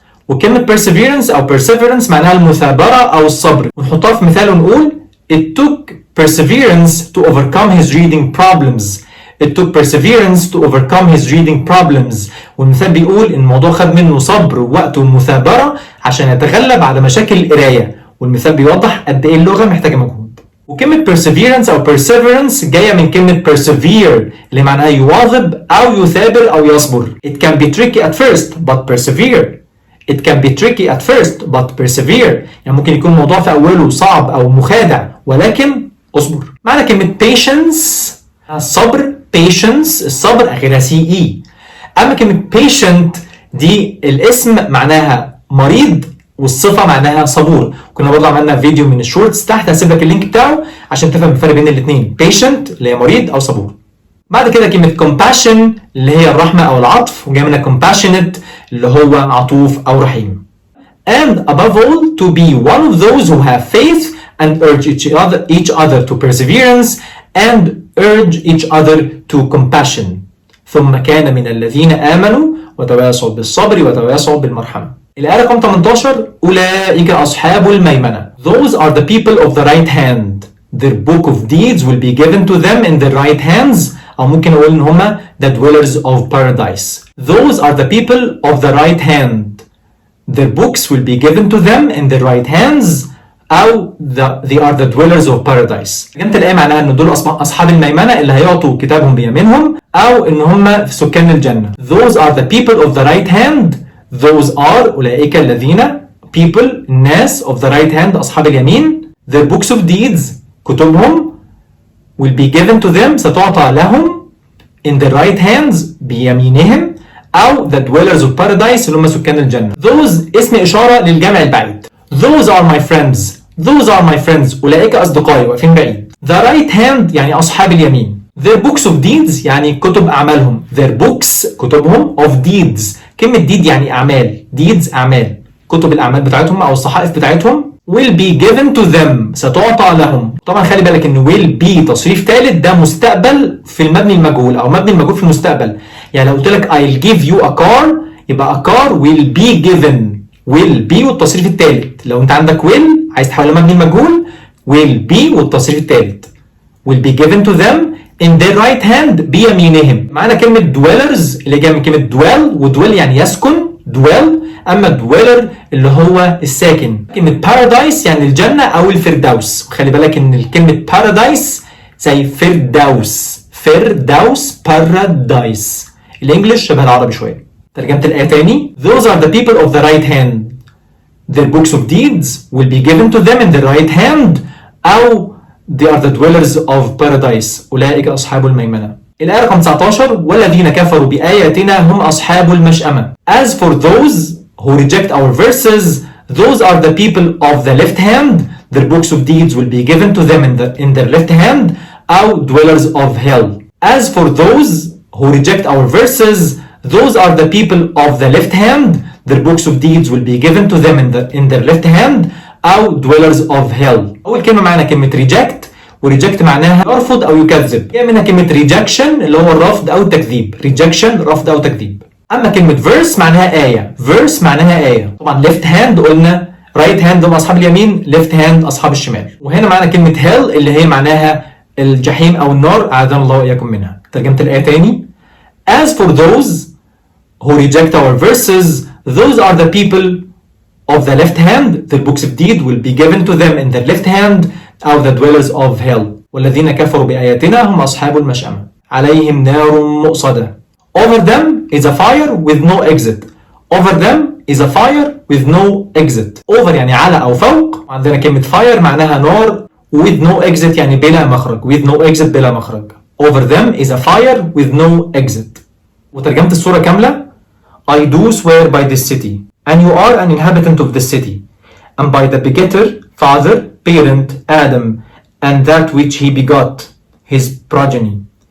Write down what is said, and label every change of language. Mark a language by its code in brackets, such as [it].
[ar] وكلمة perseverance أو perseverance معناها المثابرة أو الصبر، ونحطها في مثال ونقول [en] It took perseverance to overcome his reading problems. It took perseverance to overcome his reading problems. [ar] والمثال بيقول إن الموضوع خد منه صبر ووقت ومثابرة عشان يتغلب على مشاكل القراية، والمثال بيوضح قد إيه اللغة محتاجة مجهود. وكلمة perseverance أو perseverance جاية من كلمة persevere اللي معناها يواظب أو يثابر أو يصبر. [en] It can be tricky at first but persevere. It can be tricky at first but persevere. [ar] يعني ممكن يكون الموضوع في أوله صعب أو مخادع ولكن اصبر. معنى كلمة patience الصبر، patience الصبر آخرها CE. أما كلمة patient دي الاسم معناها مريض والصفة معناها صبور. كنا برضه عملنا فيديو من الشورتس تحت، هسيب لك اللينك بتاعه عشان تفهم الفرق بين الاثنين، patient اللي هي مريض أو صبور. بعد كده كلمة compassion اللي هي الرحمة أو العطف، وجاي منها compassionate اللي هو عطوف أو رحيم. [en] And above all to be one of those who have faith and urge each other to perseverance and urge each other to compassion. [ar] ثم كان من الذين آمنوا وتواصوا بالصبر وتواصوا بالمرحمة. الآية رقم 18 أولئك أصحاب الميمنة. [en] Those are the people of the right hand. Their book of deeds will be given to them in their right hands. [ar] أو ممكن أقول إن هما [en] the dwellers of paradise. Those are the people of the right hand. Their books will be given to them in their right hands. [ar] أو [en] they are the dwellers of paradise. [ar] كلمة الآية معناها إن دول أصحاب الميمنة اللي هيعطوا كتابهم بيمينهم، أو إن هم في سكان الجنة. [en] Those are the people of the right hand. Those are [ar] أولئك الذين [en] people الناس of the right hand [ar] أصحاب اليمين. [en] Their books of deeds كتبهم will be given to them [ar] ستعطى لهم [en] in the right hands بيمينهم، أو the dwellers of paradise [ar] اللي هم سكان الجنة. Those اسم إشارة للجمع البعيد. [en] Those are my friends. Those are my friends. [ar] أولئك أصدقائي واقفين بعيد. [en] The right hand [ar] يعني أصحاب اليمين. [en] Their books of deeds [ar] يعني كتب أعمالهم. [en] Their books كتبهم of deeds. [ar] كلمة deed يعني أعمال. deeds أعمال. كتب الأعمال بتاعتهم أو الصحائف بتاعتهم [en] will be given to them [ar] ستعطى لهم. طبعا خلي بالك إن will be تصريف ثالث ده مستقبل في المبني المجهول أو مبني المجهول في المستقبل. يعني لو قلت لك [en] I'll give you a car يبقى a car will be given. [ar] will be والتصريف الثالث. لو انت عندك [en] will [ar] عايز تحولها مبني المجهول [en] will be والتصريف الثالث will be given to them in their right hand بيمينهم. [ar] معنا كلمة dwellers اللي جايه من كلمة dwell، ودwell يعني يسكن dwell، اما dweller اللي هو الساكن. كلمة paradise يعني الجنة او الفردوس، وخلي بالك ان كلمة paradise زي فردوس paradise. الانجليش شبه العربي شوية. ترجمة الآية تاني. [en] Those are the people of the right hand. Their books of deeds will be given to them in the right hand. أو they are the dwellers of paradise. [ar] أولئك أصحاب الميمنة. الآية رقم 19 والذين كفروا بآياتنا هم أصحاب المشأمة. [en] As for those who reject our verses, those are the people of the left hand. Their books of deeds will be given to them in their left hand. [ar] أو [en] dwellers of hell. As for those who reject our verses, those are the people of the left hand. Their books of deeds will be given to them in their left hand. أو dwellers of hell. [ar] أول كلمة معنا كلمة reject، ورeject معناها يرفض أو يكذب. جاء منها كلمة rejection اللي هو الرفض أو التكذيب. rejection رفض أو تكذيب. أما كلمة verse معناها آية. verse معناها آية. طبعا left hand قلنا right hand هم أصحاب اليمين، left hand أصحاب الشمال. وهنا معنا كلمة hell اللي هي معناها الجحيم أو النار، أعاذنا الله وإياكم منها. ترجمة الآية تاني. [en] As for those who reject our verses, those are the people of the left hand. Their books of deed will be given to them in their left hand. [ar] أو [en] the dwellers of hell. [ar] والذين كفروا بآياتنا هم أصحاب المشأمة. عليهم نار مؤصدة. [en] Over them is a fire with no exit. Over them is a fire with no exit. [ar] Over يعني على أو فوق. عندنا كلمة fire معناها نار [en] with no exit [ar] يعني بلا مخرج. [en] with no exit بلا مخرج. Over them is a fire with no exit. [ar] وترجمة السورة كاملة. [en] I do swear by this city, and you are an inhabitant of this city, and by the begetter, father, parent, Adam, and that which he begot, his progeny.